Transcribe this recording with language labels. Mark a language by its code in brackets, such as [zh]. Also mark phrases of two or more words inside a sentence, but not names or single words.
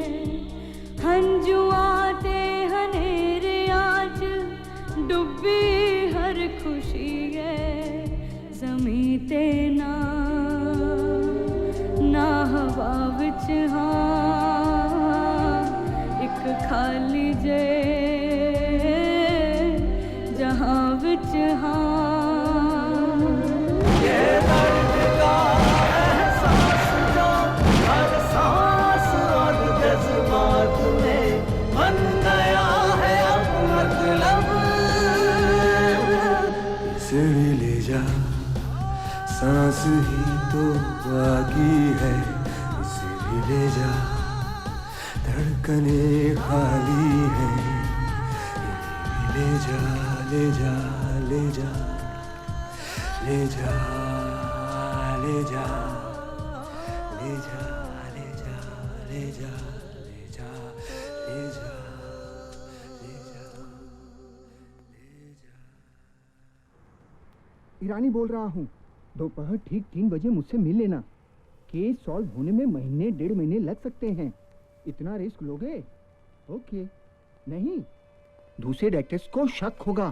[pa] ਹੰਝੂਆਂ ਤੇ ਹਨੇਰੀਆਂ ਚ ਡੁੱਬੀ ਹਰ ਖੁਸ਼ੀ ਹੈ। ਜ਼ਮੀਂ ਤੇ ਨਾ ਹਵਾ ਵਿਚ ਹਾਂ, ਇਕ ਖਾਲੀ ਜੇ ਜਹਾਂ ਵਿਚ ਹਾਂ। [hi] ये दर्द का एहसास जो हर सांस और जज्बात में बन गया है अब मतलब। इसे भी ले जा, सांस ही तो बाकी है, इसे भी ले जा। धड़कने खाली है, इन्हें भी ले जा, ले जा, ले जा, ले जा, ले जा, ले जा, ले जा, ले जा, ले जा, ले जा, ले जा। ईरानी बोल रहा हूँ, दोपहर ठीक 3 बजे मुझसे मिल लेना। [en] case solve [hi] होने में महीने 1.5 महीने लग सकते हैं। इतना रिस्क लोगे? ओके। नहीं, दूसरे डॉक्टर्स को शक होगा।